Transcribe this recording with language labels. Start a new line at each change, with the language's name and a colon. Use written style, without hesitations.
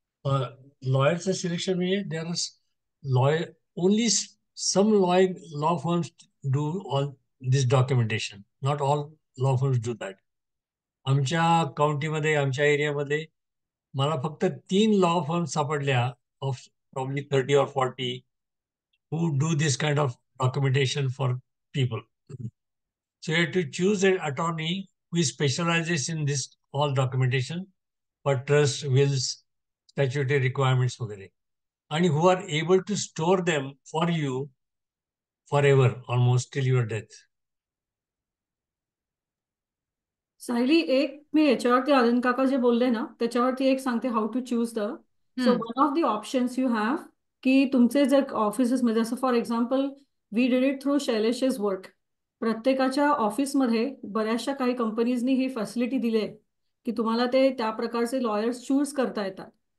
Marathi: Lawyerचं selection म्हणजे
English: there is lawyer only some law firms do all this documentation. Not all law firms do that.
Marathi: आमच्या काउंटीमध्ये, आमच्या एरियामध्ये मला फक्त 3 लॉ फर्म सापडल्या
English: Of probably 30 or 40 who do this kind of documentation for people. So you have to choose an attorney who specializes in this all documentation for trust, wills, statutory requirements वगैरे, and who are able to store them for you forever, almost till your death.
Marathi: Sayali, एक मी याच्यावरती आनंद काका जे बोलले ना त्याच्यावरती एक सांगते,
English: How to choose the. So one of the options you have
Marathi: की तुमचे जर ऑफिसेसमध्ये, जसं
English: for example we did it through Shailesh's work,
Marathi: प्रत्येकाच्या ऑफिसमध्ये बऱ्याचशा काही कंपनीजनी ही फॅसिलिटी दिली आहे की तुम्हाला ते त्या प्रकारचे लॉयर्स चूज करता येतात.